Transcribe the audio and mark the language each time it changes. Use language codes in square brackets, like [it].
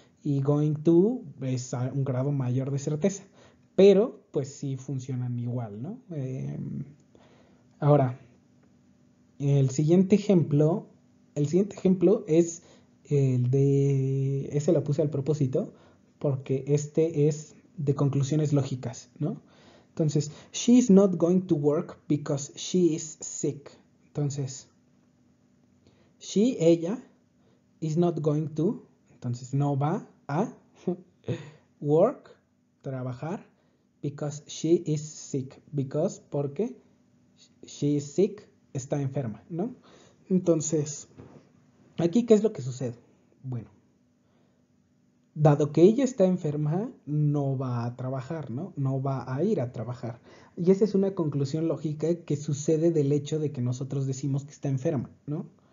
[es] Y going to es a un grado mayor de certeza, pero pues sí funcionan igual, ¿no? Ahora, el siguiente ejemplo es ese lo puse al propósito, porque este es de conclusiones lógicas, ¿no? Entonces, [en] she is not going to work because she is sick. [es] Entonces, ella, [en] is not going to. [es] Entonces no va a [en] work, [es] trabajar, [en] because she is sick. Because, [es] porque [en] she is sick, [es] está enferma, ¿no? Entonces, aquí, ¿qué es lo que sucede? Bueno, dado que ella está enferma, no va a trabajar, ¿no? No va a ir a trabajar. Y esa es una conclusión lógica que sucede del hecho de que nosotros decimos que está enferma, ¿no?